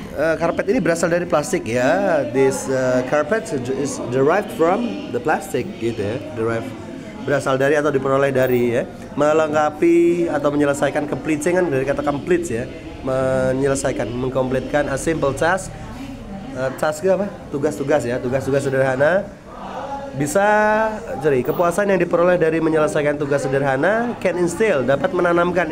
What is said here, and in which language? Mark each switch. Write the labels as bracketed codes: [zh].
[id] karpet ini berasal dari plastik ya. [en] This carpet is derived from the plastic [id] gitu ya. Berasal dari atau diperoleh dari ya. Melengkapi atau menyelesaikan [en] completing [id] kan dari kata complete ya. Menyelesaikan, mengkomplitkan [en] a simple task. [id] Task apa? Tugas-tugas ya. Tugas-tugas sederhana. Bisa jadi kepuasan yang diperoleh dari menyelesaikan tugas sederhana [en] can instill, [id] dapat menanamkan.